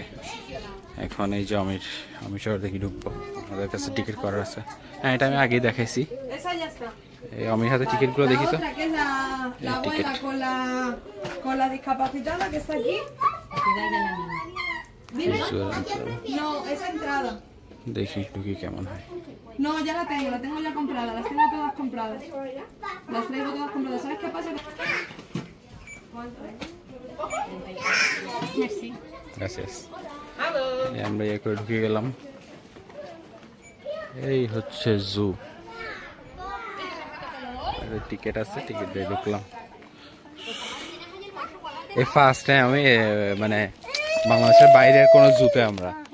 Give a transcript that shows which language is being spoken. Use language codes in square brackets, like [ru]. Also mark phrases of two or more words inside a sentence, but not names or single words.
[bn] এখন এই যে আমি শহর দেখি ঢুকবো, আমাদের কাছে টিকিট করার আছে। হ্যাঁ এটা আমি আগেই দেখাইছি, এই আমির হাতে টিকিটগুলো দেখি তো। টিকিট দেখি ঢুকি কেমন হয়। [es] No, ya la tengo ya comprada, las tengo todas compradas. Las traigo todas compradas. ¿Sabes qué pasa? [fr] Merci. [es] Gracias. [bn] আমরা ইয়ে করে ঢুকে গেলাম, এই হচ্ছে জু। টিকিট আছে, টিকিট দিয়ে ঢুকলাম। এই ফার্স্ট টাইম আমি মানে বাংলাদেশের বাইরের কোনো জুতে আমরা।